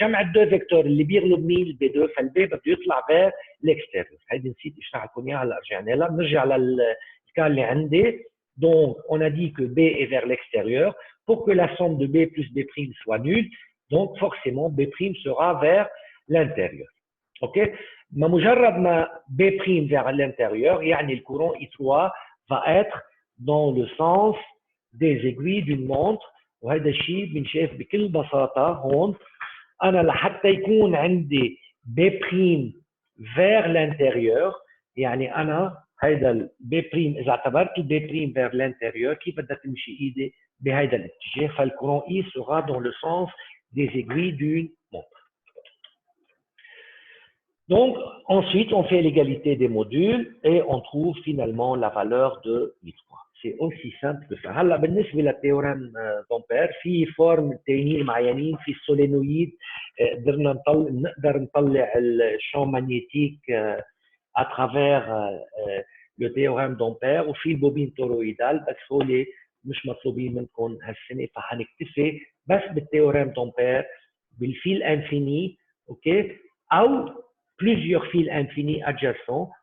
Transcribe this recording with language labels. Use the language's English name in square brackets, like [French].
[Arabic] جمع الدو فيكتور اللي بيغلب مين B2 فالبي بده يطلع [French] vers l'extérieur. [Arabic] هيدي نسيت اشرح لكم اياها هلا رجعنا لها. بنرجع للكال اللي عندي. [French] Donc on a dit que B est vers l'extérieur pour que la somme de B plus B' soit nulle. Donc forcément B' sera vers l'intérieur. OK. Mais [Arabic] مجرد ما [French] B' vers l'intérieur [Arabic] يعني [French] le courant I3 va être dans le sens des aiguilles d'une montre. [Arabic] وهذا الشيء بنشاف بكل بساطة هون. أنا لحتى يكون عندي B' [French] vers l'intérieur [Arabic] يعني أنا هيدا ال B' إذا اعتبرت ال B' vers l'intérieur كيف بدها تمشي إيدي بهيدا الاتجاه فالكورون I [French] sera dans le sens des aiguilles d'une montre. Donc ensuite on fait l'égalité des modules et on trouve finalement la valeur de I3. C'est aussi simple que ça. [Arabic] هلا بالنسبه للتيوريم دامبير في فورم تانيين معينين في السولينويد نقدر نطلع الشامp [French] magnétique à travers le théorème d'Ampère [Arabic] وفي البوبين تورويدال بس هول مش مطلوبين منكم هالسنه فحنكتفي بس بالتيوريم دامبير بالفيل انفيني اوكي او [French] plusieurs fils infinis adjacents